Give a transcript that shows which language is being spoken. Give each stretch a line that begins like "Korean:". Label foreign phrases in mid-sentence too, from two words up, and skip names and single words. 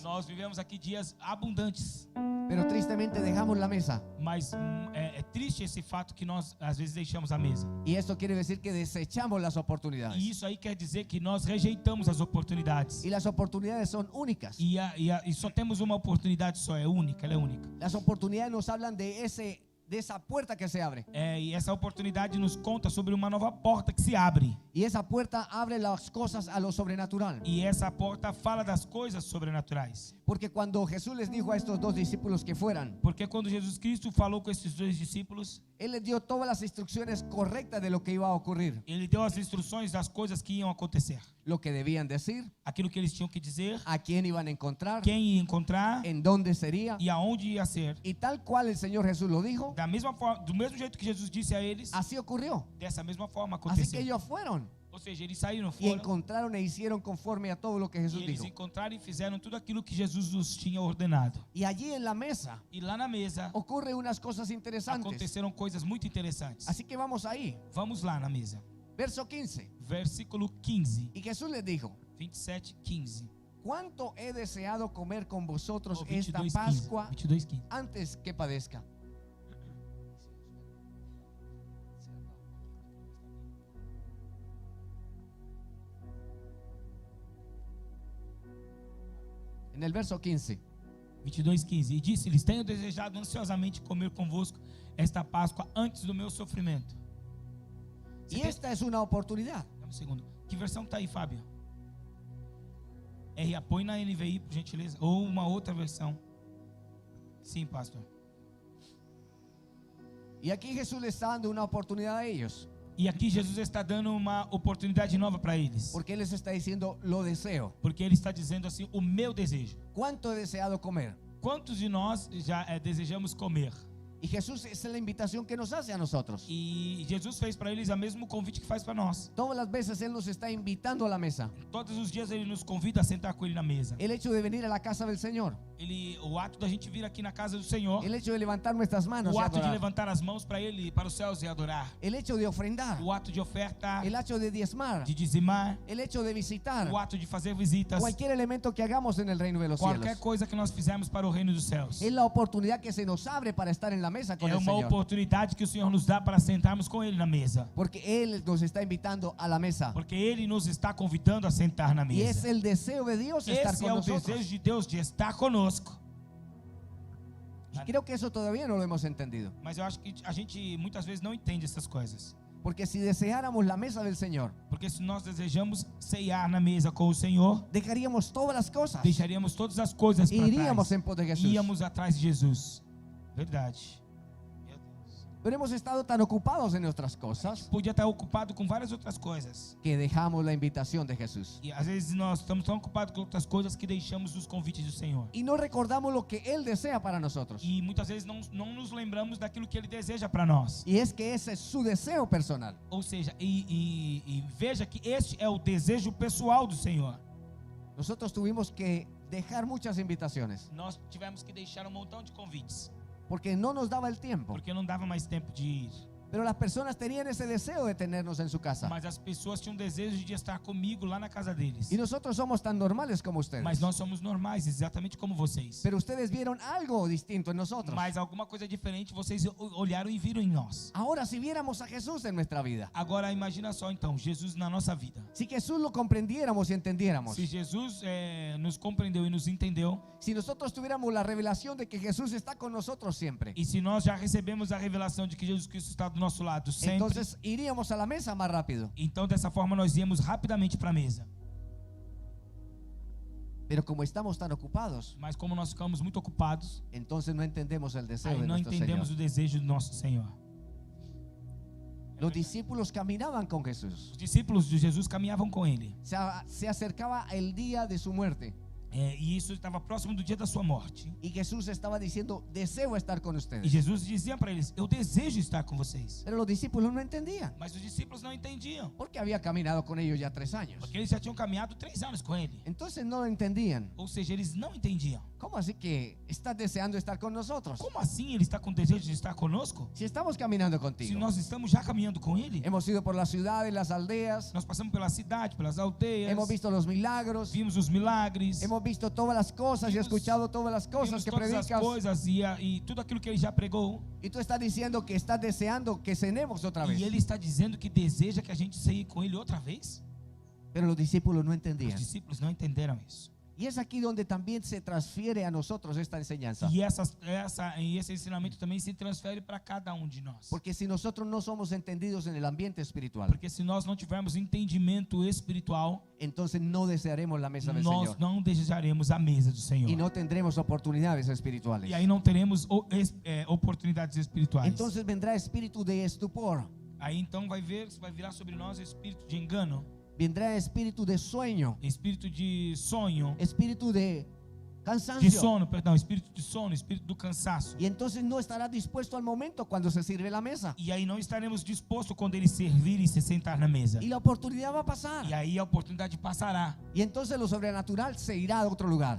Portuguese: Nós vivemos aqui dias abundantes.
Spanish: Pero tristemente dejamos la mesa.
Portuguese: Mas é triste esse fato que nós, às vezes, deixamos a mesa.
Spanish: Y esto quiere decir que desechamos las oportunidades.
Portuguese: E isso aí quer dizer que nós rejeitamos as oportunidades.
Spanish: Y las oportunidades son únicas.
Portuguese: E só temos uma oportunidade só, é única, ela é única.
Spanish: Las oportunidades nos hablan de esa puerta que se abre.
Portuguese: E essa oportunidade nos conta sobre uma nova porta que se abre.
Spanish: Y esa puerta abre las cosas a lo sobrenatural.
Portuguese: E essa porta fala das coisas sobrenaturais.
Spanish: Porque cuando Jesús les dijo a estos dos discípulos que fueran,
Portuguese: Porque quando Jesus Cristo falou com esses dois discípulos,
Spanish: Él les dio todas las instrucciones correctas de lo que iba a ocurrir.
Portuguese: ele deu as instruções das coisas que iam acontecer.
Spanish: Lo que debían decir,
Portuguese: Aquilo que eles tinham que dizer,
Spanish: a quién iban a encontrar,
Portuguese: quem ia encontrar
Spanish: en dónde sería.
Portuguese: e aonde ia ser.
Spanish: Y tal cual el Señor Jesús lo dijo,
Portuguese: Da mesma forma, do mesmo jeito que Jesus disse a eles,
Spanish: así ocurrió.
Portuguese: dessa mesma forma
Spanish: Así que
Portuguese: aconteceu.
Spanish: ellos fueron
Portuguese: Ou seja, eles saíram
Spanish: y
Portuguese: fora
Spanish: encontraron e hicieron conforme a todo lo que
Portuguese: e Jesús eles
Spanish: dijo.
Portuguese: encontraram e fizeram tudo aquilo que Jesus nos tinha ordenado.
Spanish: Y allí en la mesa
Portuguese: E lá na mesa
Spanish: ocurren unas cosas interesantes.
Portuguese: aconteceram coisas muito interessantes.
Spanish: Así que vamos ahí.
Portuguese: Vamos lá na mesa.
Spanish: Verso 15.
Portuguese: Versículo 15,
Spanish: Y Jesús les dijo: 27, 15. ¿cuánto he deseado comer con vosotros
Portuguese: Ou
Spanish: esta 22, 15. Pascua 22, 15. antes que padezca? En el verso 15. 22, 15.
Portuguese: E disse-lhes: tenho desejado ansiosamente comer convosco esta Páscoa antes do meu sofrimento.
Spanish: Y esta es una oportunidad.
Portuguese: Dá um segundo. Que versão está aí, Fábio? Põe na NVI, por gentileza. Ou uma outra versão. Sim, pastor.
Spanish: Y aquí Jesús le está dando una oportunidad a ellos.
Portuguese: E aqui Jesus está dando uma oportunidade nova para eles.
Spanish: Porque Él les está diciendo: lo deseo.
Portuguese: Porque Ele está dizendo assim: o meu desejo.
Spanish: ¿Cuánto he deseado comer?
Portuguese: Quantos de nós já desejamos comer?
Spanish: Y Jesús es la invitación que nos hace a nosotros.
Portuguese: E Jesus fez para eles o mesmo convite que faz para nós.
Spanish: Todas las veces Él nos está invitando a la mesa.
Portuguese: Todos os dias Ele nos convida a sentar com Ele na mesa.
Spanish: El hecho de venir a la casa del Señor,
Portuguese: O ato da gente vir aqui na casa do Senhor,
Spanish: el hecho de levantar nuestras manos,
Portuguese: o
Spanish: y
Portuguese: ato de adorar, levantar as mãos para Ele, para os céus e adorar,
Spanish: el hecho de ofrendar,
Portuguese: o ato de oferta,
Spanish: el hecho de diezmar,
Portuguese: de dizimar,
Spanish: el hecho de visitar,
Portuguese: o ato de fazer visitas,
Spanish: cualquier elemento que hagamos en el reino de los
Portuguese: qualquer
Spanish: cielos.
Portuguese: coisa que nós fizermos para o reino dos céus.
Spanish: Es la oportunidad que se nos abre para estar en la mesa con
Portuguese: É
Spanish: el
Portuguese: uma
Spanish: Señor.
Portuguese: oportunidade que o Senhor nos dá para sentarmos com Ele na mesa.
Spanish: Porque Él nos está invitando a la mesa.
Portuguese: Porque Ele nos está convidando a sentar na
Spanish: Y es
Portuguese: mesa.
Spanish: el deseo de Dios estar
Portuguese: Esse
Spanish: con
Portuguese: é o
Spanish: nosotros.
Portuguese: desejo de Deus de estar conosco.
Spanish: Y creo que eso todavía no lo hemos entendido.
Portuguese: Mas eu acho que a gente muitas vezes não entende essas coisas.
Spanish: Porque si deseáramos la mesa del Señor,
Portuguese: Porque se nós desejamos ceiar na mesa com o Senhor,
Spanish: dejaríamos todas las cosas.
Portuguese: deixaríamos todas as coisas para
Spanish: Iríamos
Portuguese: trás.
Spanish: en pos de Jesús.
Portuguese: Íamos atrás de Jesus. Verdade. Meu Deus.
Spanish: Pero hemos estado tan ocupados en nuestras cosas
Portuguese: Podia estar ocupado com várias outras coisas.
Spanish: que dejamos la invitación de Jesús.
Portuguese: E às vezes nós estamos tão ocupados com outras coisas que deixamos os convites do Senhor.
Spanish: Y no recordamos lo que Él desea para nosotros.
Portuguese: E muitas vezes não nos lembramos daquilo que Ele deseja para nós.
Spanish: Y es que ese es su deseo personal.
Portuguese: Ou seja, e veja que este é o desejo pessoal do Senhor.
Spanish: Nosotros tuvimos que dejar muchas invitaciones
Portuguese: Nós tivemos que deixar um montão de convites,
Spanish: porque no nos daba el tiempo.
Portuguese: porque não dava mais tempo de ir.
Spanish: Pero las personas tenían ese deseo de tenernos en su casa.
Portuguese: Mas as pessoas tinham desejo de estar comigo lá na casa deles.
Spanish: Y nosotros somos tan normales como ustedes.
Portuguese: Mas nós somos normais, exatamente como vocês.
Spanish: Pero ustedes vieron algo distinto en nosotros.
Portuguese: Mas alguma coisa diferente vocês olharam e viram em nós.
Spanish: Ahora, si viéramos a Jesús en nuestra vida,
Portuguese: Agora imagina só então, Jesus na nossa vida.
Spanish: si Jesús lo comprendiéramos y entendiéramos,
Portuguese: Se Jesus nos compreendeu e nos entendeu,
Spanish: si nosotros tuviéramos la revelación de que Jesús está con nosotros siempre,
Portuguese: e se nós já recebemos a revelação de que Jesus Cristo está do nosso lado sempre,
Spanish: entonces iríamos a la mesa más rápido.
Portuguese: então dessa forma nós íamos rapidamente para a mesa.
Spanish: Pero como estamos tan ocupados,
Portuguese: Mas como nós ficamos muito ocupados,
Spanish: entonces no entendemos el deseo
Portuguese: aí
Spanish: de
Portuguese: não
Spanish: nuestro Señor.
Portuguese: entendemos o desejo do nosso Senhor.
Spanish: Los discípulos caminaban con Jesús.
Portuguese: Os discípulos de Jesus caminhavam com ele.
Spanish: Se acercaba el día de su muerte.
Portuguese: E isso estava próximo do dia da sua morte.
Spanish: Y Jesús estaba diciendo, deseo estar con
Portuguese: E
Spanish: ustedes.
Portuguese: Jesus dizia para eles: eu desejo estar com vocês.
Spanish: Pero los discípulos no entendían,
Portuguese: Mas os discípulos não entendiam,
Spanish: porque había caminado con ellos ya 3 años.
Portuguese: porque eles já tinham caminhado 3 anos com ele.
Spanish: Entonces no lo entendían.
Portuguese: Ou seja, eles não entendiam.
Spanish: ¿Cómo así que estás deseando estar con nosotros?
Portuguese: Como assim ele está com desejo de estar conosco?
Spanish: Si estamos caminando
Portuguese: Se
Spanish: contigo.
Portuguese: nós estamos já caminhando com ele.
Spanish: Hemos ido por las ciudades, las aldeas.
Portuguese: Nós passamos pela cidade, pelas aldeias.
Spanish: Hemos visto los milagros.
Portuguese: Vimos os milagres.
Spanish: Hemos visto todas las cosas y
Portuguese: Vimos-
Spanish: escuchado todas las cosas
Portuguese: Vimos
Spanish: que
Portuguese: todas as
Spanish: predicas.
Portuguese: coisas e tudo aquilo que ele já pregou.
Spanish: Y tú estás diciendo que estás deseando que cenemos otra vez.
Portuguese: E ele está dizendo que deseja que a gente saia com ele outra vez.
Spanish: Pero los discípulos no
Portuguese: Os
Spanish: entendían.
Portuguese: discípulos não entenderam isso.
Spanish: Y es aquí donde también se transfiere a nosotros esta enseñanza.
Portuguese: E esse ensinamento também se transfere para cada um de nós.
Spanish: Porque si nosotros no somos entendidos en el ambiente espiritual,
Portuguese: Porque se nós não tivermos entendimento espiritual,
Spanish: entonces no desearemos la mesa del
Portuguese: nós
Spanish: Señor.
Portuguese: não desejaremos a mesa do Senhor.
Spanish: Y no tendremos oportunidades espirituales.
Portuguese: E aí não teremos oportunidades espirituais.
Spanish: Entonces vendrá espíritu de estupor,
Portuguese: Aí então vai virar sobre nós espírito de engano,
Spanish: vendrá espíritu de sueño,
Portuguese: espírito de sonho,
Spanish: espíritu de
Portuguese: de
Spanish: cansancio.
Portuguese: sono, perdão, espírito de sono, espírito do cansaço.
Spanish: Y entonces no estará dispuesto al momento cuando se sirve la mesa.
Portuguese: E aí não estaremos dispostos quando ele servir e se sentar na mesa.
Spanish: Y la oportunidad va a pasar.
Portuguese: E aí a oportunidade passará.
Spanish: Y entonces lo sobrenatural se irá a otro lugar.